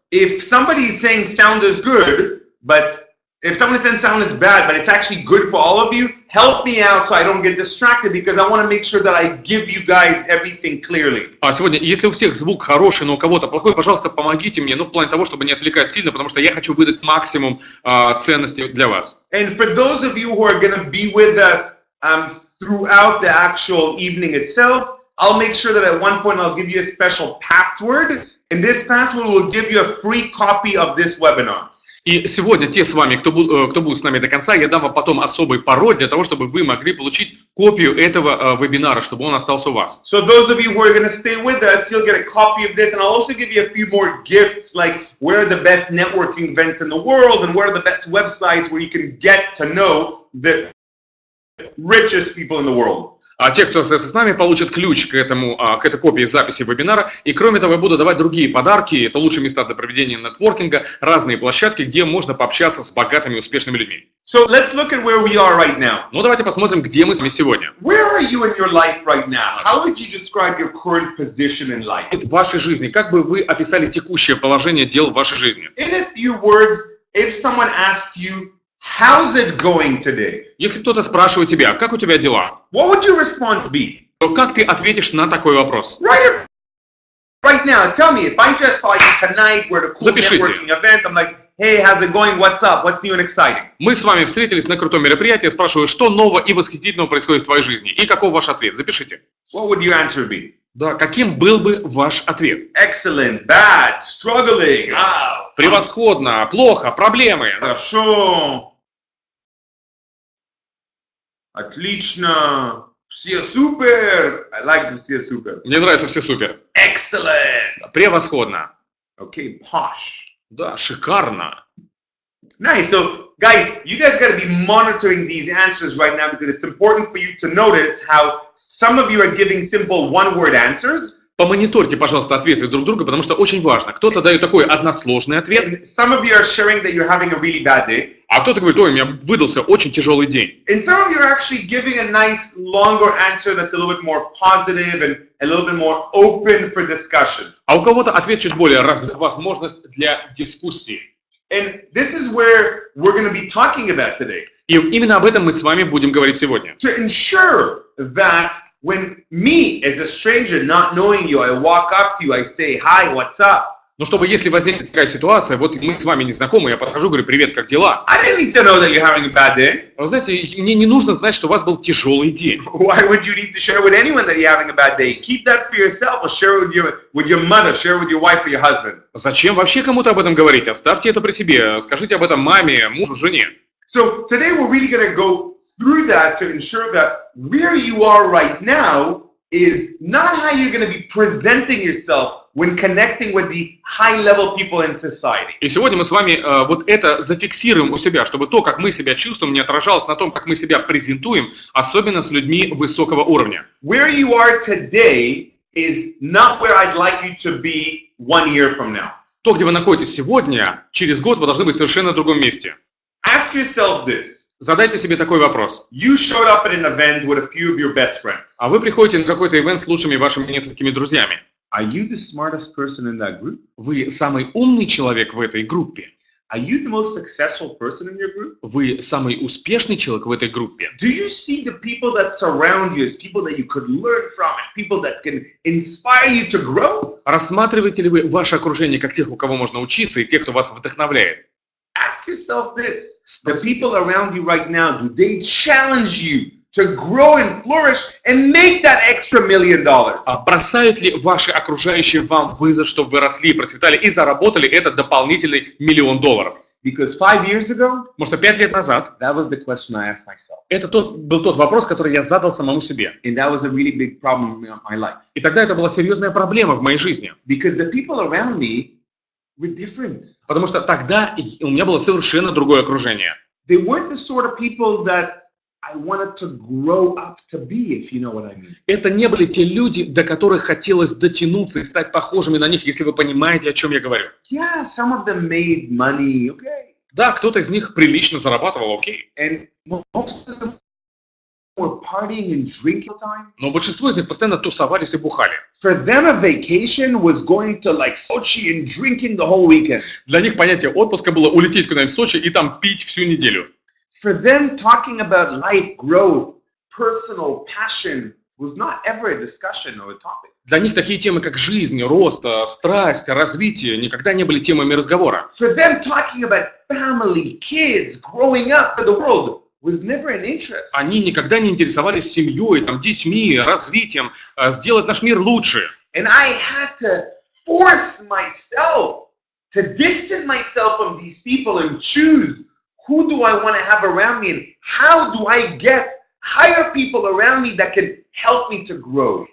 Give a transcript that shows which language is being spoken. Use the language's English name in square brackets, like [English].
[English] If somebody is saying sound is good, but if someone is saying sound is bad, but it's actually good for all of you, help me out so I don't get distracted because I want to make sure that I give you guys everything clearly. [Russian] А сегодня, если у всех звук хороший, но у кого-то плохой, пожалуйста, помогите мне, ну, в плане того, чтобы не отвлекать сильно, потому что я хочу выдать максимум ценности для вас. [English] And for those of you who are going to be with us throughout the actual evening itself, I'll make sure that at one point I'll give you a special password, and this password will give you a free copy of this webinar. [Russian] И сегодня те с вами, кто будет с нами до конца, я дам вам потом особый пароль для того, чтобы вы могли получить копию этого вебинара, чтобы он остался у вас. [English] So those of you who are going to stay with us, you'll get a copy of this, and I'll also give you a few more gifts, like where are the best networking events in the world, and where are the best websites where you can get to know the richest people in the world. [Russian] А те, кто остается с нами, получат ключ к этой копии записи вебинара. И кроме того, я буду давать другие подарки. Это лучшие места для проведения нетворкинга, разные площадки, где можно пообщаться с богатыми и успешными людьми. [English] So let's look at where we are right now. [Russian] Ну, давайте посмотрим, где мы с вами сегодня. [English] Where are you in your life right now? How would you describe your current position in life? [Russian] В вашей жизни, как бы вы описали текущее положение дел в вашей жизни? [English] In a few words, if someone asked you, how's it going today? [Russian] Если кто-то спрашивает тебя, как у тебя дела? [English] What would your response be? [Russian] То как ты ответишь на такой вопрос? [English] Right now, tell me, if I just saw you tonight, we're at a cool networking event, I'm like, hey, how's it going? What's up? What's new and exciting? [Russian] Мы с вами встретились на крутом мероприятии, я спрашиваю, что нового и восхитительного происходит в твоей жизни? И каков ваш ответ? Запишите. [English] What would your answer be? [Russian] Да, каким был бы ваш ответ? [English] Excellent, bad, struggling, [Russian] превосходно, плохо, проблемы. Хорошо, отлично, все супер. [English] I like [Russian] все супер. Мне нравится все супер. [English] Excellent. [Russian] Превосходно. [English] Okay, posh. [Russian] Да, шикарно. [English] Nice. So, guys, you guys got to be monitoring these answers right now because it's important for you to notice how some of you are giving simple one-word answers. [Russian] Помониторьте, пожалуйста, ответы друг друга, потому что очень важно. Кто-то дает такой односложный ответ. [English] And some of you are sharing that you're having a really bad day. [Russian] А кто-то говорит, ой, у меня выдался очень тяжелый день. [English] And some of you are actually giving a nice longer answer that's a little bit more positive and a little bit more open for discussion. [Russian] А у кого-то ответ чуть более возможность для дискуссии. [English] And this is where we're going to be talking about today. [Russian] И именно об этом мы с вами будем говорить сегодня. [English] To ensure that when me, as a stranger, not knowing you, I walk up to you, I say, hi, what's up? [Russian] Но чтобы, если возникнет такая ситуация, вот мы с вами не знакомы, я подхожу, говорю, привет, как дела? [English] I didn't need to know that you're having a bad day. [Russian] Вы знаете, мне не нужно знать, что у вас был тяжелый день. [English] Why would you need to share with anyone that you're having a bad day? Keep that for yourself or share it with your mother, share it with your wife or your husband. [Russian] Зачем вообще кому-то об этом говорить? Оставьте это при себе, скажите об этом маме, мужу, жене. [English] So today we're really going to go through that to ensure that where you are right now is not how you're going to be presenting yourself when connecting with the high-level people in society. [Russian] И сегодня мы с вами вот это зафиксируем у себя, чтобы то, как мы себя чувствуем, не отражалось на том, как мы себя презентуем, особенно с людьми высокого уровня. [English] Where you are today is not where I'd like you to be 1 year from now. [Russian] То, где вы находитесь сегодня, через год вы должны быть в совершенно другом месте. [English] Ask yourself this. [Russian] Задайте себе такой вопрос. [English] You showed up at an event with a few of your best friends. [Russian] А вы приходите на какой-то ивент с лучшими вашими несколькими друзьями. [English] Are you the smartest person in that group? [Russian] Вы самый умный человек в этой группе. [English] Are you the most successful person in your group? [Russian] Вы самый успешный человек в этой группе. [English] Do you see the people that surround you as people that you could learn from, and people that can inspire you to grow? [Russian] Рассматриваете ли вы ваше окружение как тех, у кого можно учиться, и тех, кто вас вдохновляет? [English] Ask yourself this. The people around you right now, do they challenge you to grow and flourish and make that extra $1 million? [Russian] Бросают ли ваши окружающие вам вызов, чтобы вы росли, процветали и заработали этот дополнительный $1 миллион? [English] Because 5 years ago, [Russian] Потому что 5 лет назад [English] that was the question I asked myself. [Russian] это был тот вопрос, который я задал самому себе. [English] And that was a really big problem in my life. [Russian] И тогда это была серьезная проблема в моей жизни. [English] Because the people around me were different. [Russian] Потому что тогда у меня было совершенно другое окружение. [English] They weren't the sort of people that I wanted to grow up to be, if you know what I mean. [Russian] Это не были те люди, до которых хотелось дотянуться и стать похожими на них, если вы понимаете, о чем я говорю. [English] Yeah, some of them made money, okay. [Russian] Да, кто-то из них прилично зарабатывал, окей. [English] And most of them were partying and drinking all the time. [Russian] Но большинство из них постоянно тусовались и бухали. [English] For them, a vacation was going to like Sochi and drinking the whole weekend. [Russian] Для них понятие отпуска было улететь куда-нибудь в Сочи и там пить всю неделю. [English] For them, talking about life, growth, personal passion was not ever a discussion or a topic. [Russian] Для них такие темы, как жизнь, рост, страсть, развитие, никогда не были темами разговора. [English] For them, talking about family, kids, growing up in the world was never an interest. [Russian] Они никогда не интересовались семьей, там, детьми, развитием, сделать наш мир лучше. [English] And I had to force myself to distance myself from these people and choose who do I want to have around me and how do I get higher people around me that can help me to grow.